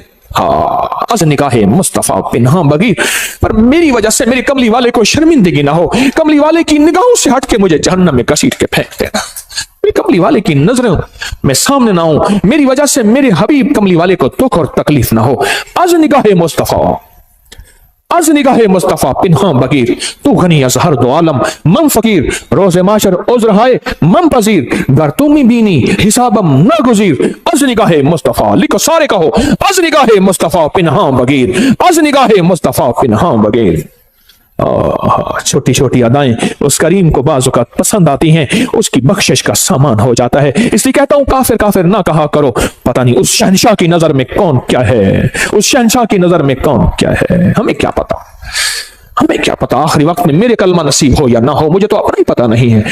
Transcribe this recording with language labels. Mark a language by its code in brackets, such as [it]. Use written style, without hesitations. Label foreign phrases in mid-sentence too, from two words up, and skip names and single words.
[ur] हाँ, [fa] از نکاہے مصطفیٰ پنہاں بگیر, [ur] پر میری وجہ سے میرے کملی والے کو شرمندگی نہ ہو. کملی والے کی نگاہوں سے ہٹ کے مجھے جہنم میں گھسیٹ کے پھینک دینا. میرے کملی والے کی نظروں میں سامنے نہ ہو، میری وجہ سے میرے حبیب کملی والے کو دکھ اور تکلیف نہ ہو. [fa] از نگاہے مصطفیٰ, از نگاہ مصطفیٰ پنہاں بگیر، تو غنی از ہر دو عالم من فقیر، روز معاشر عذر ہائے من پذیر، گر تمی بینی حسابم ناگزیر، از نگاہ مصطفیٰ، [ur] لکھو سارے کہو، [fa] از نگاہ مصطفیٰ پنہاں بگیر، از نگاہ مصطفیٰ پنہاں بگیر۔ [ur] چھوٹی چھوٹی ادائیں اس کریم کو بعض اوقات پسند آتی ہیں، اس کی بخشش کا سامان ہو جاتا ہے۔ اس لیے کہتا ہوں کافر کافر نہ کہا کرو، پتہ نہیں اس شہنشاہ کی نظر میں کون کیا ہے، اس شہنشاہ کی نظر میں کون کیا ہے، ہمیں کیا پتا، ہمیں کیا پتا آخری وقت میں میرے کلمہ نصیب ہو یا نہ ہو، مجھے تو اپنا ہی پتا نہیں ہے۔